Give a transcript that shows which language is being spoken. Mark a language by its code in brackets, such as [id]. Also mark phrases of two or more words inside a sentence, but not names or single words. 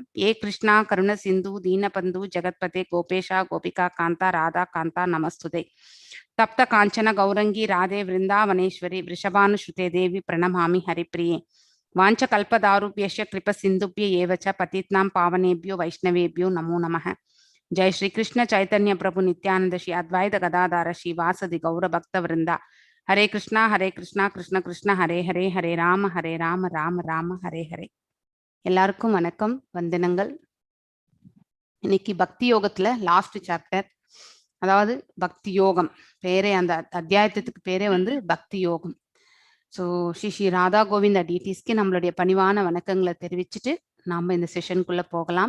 [sa] हे कृष्ण करुण सिन्धु दीनबन्धु जगत्पते गोपेश गोपिका कान्त राधा कान्त नमस्तुते. तप्त काञ्चन गौराङ्गि राधे वृन्दावनेश्वरि वृषभानुसुते देवि प्रणमामि हरिप्रिये. वाञ्छा कल्पतरुभ्यश्च कृपा सिन्धुभ्य एवच பतितनां पावनेभ्यो वैष्णवेभ्यो नमो नमः. जय श्री कृष्ण चैतन्य प्रभु नित्यानंद श्री अद्वैत गदाधर श्री वासदि गौर भक्त वृंदा. हरे कृष्णा कृष्ण कृष्ण हरे हरे, हरे राम राम राम हरे हरे. [ta] எல்லாருக்கும் வணக்கம், வந்தனங்கள். இன்னைக்கு பக்தி யோகத்துல [en] last chapter, [ta] அதாவது பக்தி யோகம் பேரே, அந்த அத்தியாயத்துக்கு பேரே வந்து பக்தி யோகம். ஸோ ஸ்ரீ ராதா கோவிந்த டிடிஸ்க்கு நம்மளுடைய பணிவான வணக்கங்களை தெரிவிச்சுட்டு நாம் இந்த செஷனுக்குள்ள போகலாம்.